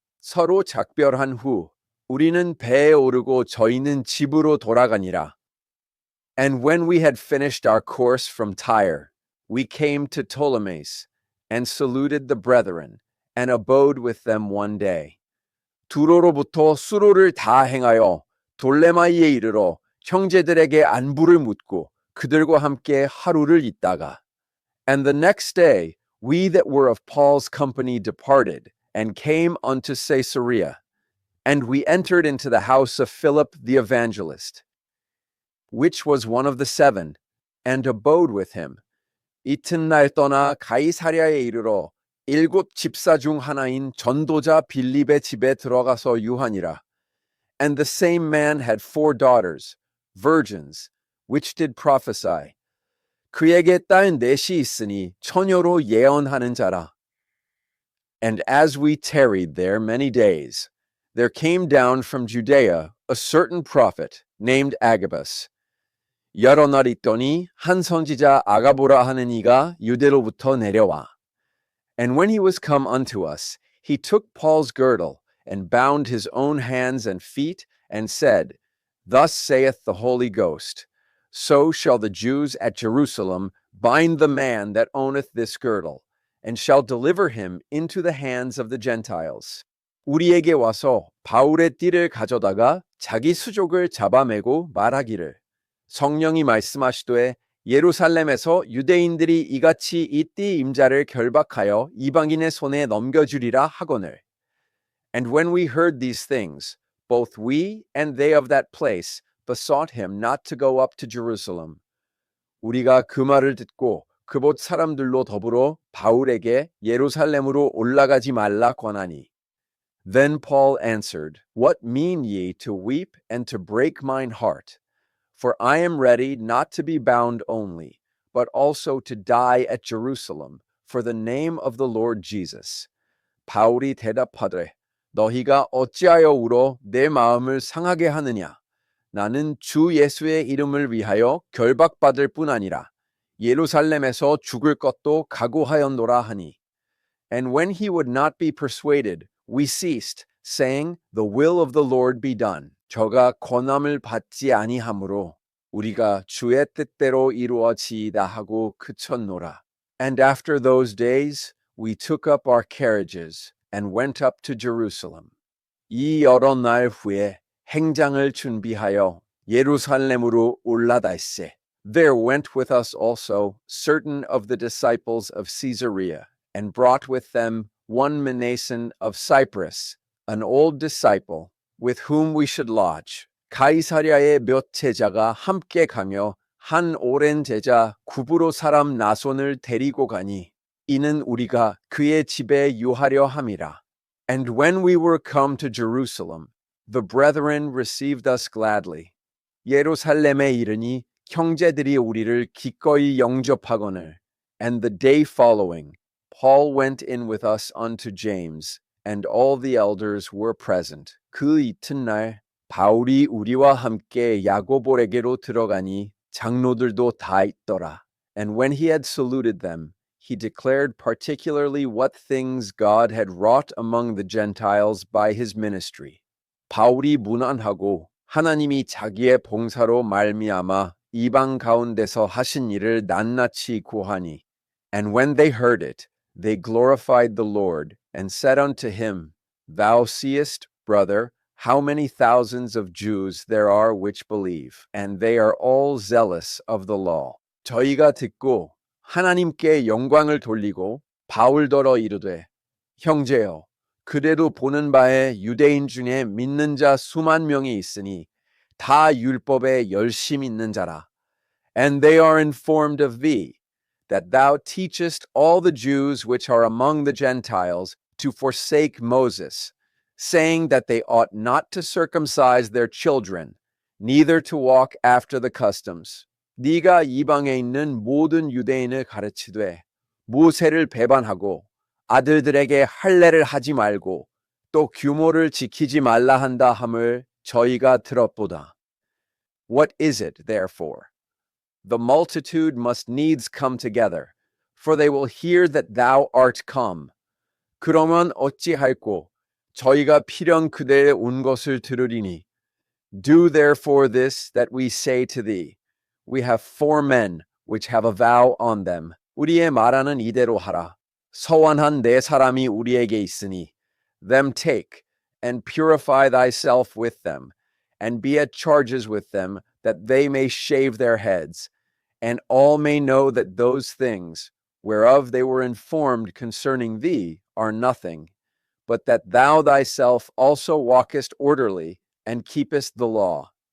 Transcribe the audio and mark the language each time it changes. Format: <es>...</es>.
<ko>서로 작별한 후 우리는 배에 오르고 저희는 집으로 돌아가니라.</ko> <en>And when we had finished our course from Tyre, we came to Ptolemais, and saluted the brethren, and abode with them one day.</en> <ko>두로로부터 수로를 다 행하여 돌레마이에 이르러 형제들에게 안부를 묻고 그들과 함께 하루를 있다가.</ko> <en>And the next day we that were of Paul's company departed, and came unto Caesarea. And we entered into the house of Philip the evangelist, which was one of the 7, and abode with him.</en> <ko>이튿날 떠나 가이사랴에 이르러 7 집사 중 하나인 전도자 빌립의 집에 들어가서 유하니라.</ko> <en>And the same man had 4 daughters, virgins, which did prophesy.</en> <ko>그에게 딸 4이 있으니 처녀로 예언하는 자라.</ko> <en>And as we tarried there many days, there came down from Judea a certain prophet named Agabus.</en> <ko>여러 날 있더니 한 선지자 아가보라 하는 이가 유대로부터 내려와.</ko> <en>And when he was come unto us, he took Paul's girdle, and bound his own hands and feet, and said, Thus saith the Holy Ghost, So shall the Jews at Jerusalem bind the man that owneth this girdle, and shall deliver him into the hands of the Gentiles.</en> <ko>우리에게 와서 바울의 띠를 가져다가 자기 수족을 잡아매고 말하기를, 성령이 말씀하시되 예루살렘에서 유대인들이 이같이 이 띠 임자를 결박하여 이방인의 손에 넘겨주리라 하거늘.</ko> <en>And when we heard these things, both we and they of that place besought him not to go up to Jerusalem.</en> <ko>우리가 그 말을 듣고 그곳 사람들로 더불어 바울에게 예루살렘으로 올라가지 말라 권하니.</ko> <en>Then Paul answered, What mean ye to weep and to break mine heart? For I am ready not to be bound only, but also to die at Jerusalem for the name of the Lord Jesus.</en> <ko>바울이 대답하되 너희가 어찌하여 울어 내 마음을 상하게 하느냐? 나는 주 예수의 이름을 위하여 결박받을 뿐 아니라 예루살렘에서 죽을 것도 각오하였노라 하니.</ko> <en>And when he would not be persuaded, we ceased, saying, The will of the Lord be done.</en> <ko>저가 권함을 받지 아니하므로 우리가 주의 뜻대로 이루어지이다 하고 그쳤노라.</ko> <en>And after those days, we took up our carriages and went up to Jerusalem.</en> <ko>이 여러 날 후에 행장을 준비하여 예루살렘으로 올라다세.</ko> <en>There went with us also certain of the disciples of Caesarea, and brought with them one Mnason of Cyprus, an old disciple, with whom we should lodge.</en> <ko>가이사랴의 몇 제자가 함께 가며 한 오랜 제자 구브로 사람 나손을 데리고 가니 이는 우리가 그의 집에 유하려 함이라.</ko> <en>And when we were come to Jerusalem, the brethren received us gladly.</en> <ko>예루살렘에 이르니 형제들이 우리를 기꺼이 영접하거늘.</ko> <en>And the day following, Paul went in with us unto James, and all the elders were present.</en> <ko>그 이튿날 바울이 우리와 함께 야고보에게로 들어가니 장로들도 다 있더라.</ko> <en>And when he had saluted them, he declared particularly what things God had wrought among the Gentiles by his ministry.</en> <ko>바울이 문안하고 하나님이 자기의 봉사로 말미암아 이방 가운데서 하신 일을 낱낱이 고하니.</ko> <en>And when they heard it, they glorified the Lord, and said unto him, Thou seest, brother, how many thousands of Jews there are which believe, and they are all zealous of the law.</en> <ko>저희가 듣고 하나님께 영광을 돌리고 바울더러 이르되, 형제여, 그대도 보는 바에 유대인 중에 믿는 자 수만 명이 있으니 다 율법에 열심 있는 자라.</ko> <en>And they are informed of thee, that thou teachest all the Jews which are among the Gentiles to forsake Moses, saying that they ought not to circumcise their children, neither to walk after the customs.</en> <ko>네가 이방에 있는 모든 유대인을 가르치되 모세를 배반하고 아들들에게 할례를 하지 말고 또 규모를 지키지 말라 한다 함을 저희가 들었보다.</ko> <en>What is it, therefore? The multitude must needs come together, for they will hear that thou art come.</en> <ko>그러면 어찌할꼬? 저희가 필연 그대에 온 것을 들으리니.</ko> <en>Do therefore this that we say to thee. We have 4 men which have a vow on them.</en> <ko>우리의 말하는 이대로 하라. 서원한 4 사람이 우리에게 있으니.</ko> <en>Them take, and purify thyself with them, and be at charges with them, that they may shave their heads, and all may know that those things, whereof they were informed concerning thee, are nothing, but that thou thyself also walkest orderly, and keepest the law.</en>